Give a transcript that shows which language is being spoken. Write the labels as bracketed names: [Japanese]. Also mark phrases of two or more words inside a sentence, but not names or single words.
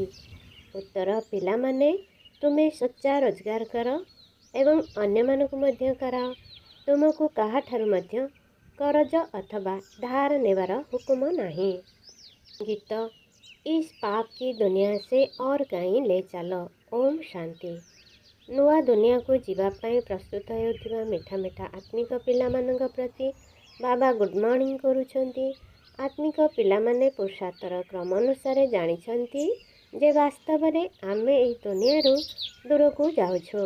[Odia] ଉତ୍ତର, ପିଲାମାନେ, ତୁମେ ସଚ୍ଚା ରୋଜଗାର କର ଏବଂ ଅନ୍ୟମାନଙ୍କୁ ମଧ୍ୟ କରାଅ। ତୁମକୁ କାହାଠାରୁ ମଧ୍ୟ କରଜ ଅଥବା ଧାର ନେବାର ହୁକୁମ ନାହିଁ। [Hindi] ଗୀତ, इस पाप की दुनिया से और कहीं ले चल। [Odia] ଓମ୍ ଶାନ୍ତି। ନୂଆ ଦୁନିଆକୁ ଯିବା ପାଇଁ ପ୍ରସ୍ତୁତ ହେଉଥିବା ମିଠା ମିଠା ଆତ୍ମିକ ପିଲାମାନଙ୍କ ପ୍ରତି ବାବା [English] good morning [Odia] କରୁଛନ୍ତି। ଆତ୍ମିକ ପିଲାମାନେ ପୁରୁଷାର୍ଥର କ୍ରମ ଅନୁସାରେ ଜାଣିଛନ୍ତି ଯେ ବାସ୍ତବରେ ଆମେ ଏହି ଦୁନିଆରୁ ଦୂରକୁ ଯାଉଛୁ।